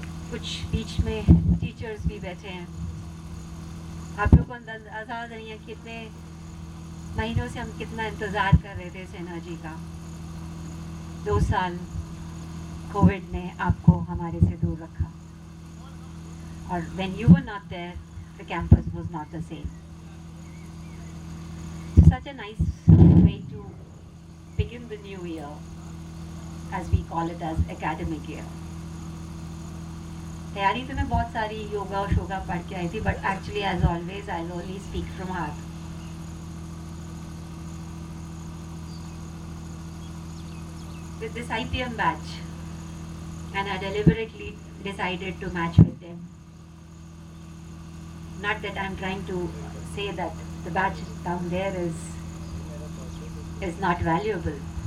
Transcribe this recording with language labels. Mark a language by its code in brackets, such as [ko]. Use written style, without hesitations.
[hi] कुछ बीच में टीचर्स भी बैठे हैं। आप लोग को अंदाजा नहीं है कितने महीनों से हम कितना इंतज़ार कर रहे थे इस एनर्जी का। 2 साल कोविड ने आपको हमारे से दूर रखा और [en] when you were not there, the campus was not the same. Such a nice way to begin the new year, as we call it as academic year. [hi] तैयारी तो मैं बहुत सारी योगा और शोगा पढ़ के आई थी, [en] but actually as always I'll only speak from heart. With this IPM batch, and I deliberately decided to match with them. Not that I'm trying to say that the batch down there is not valuable.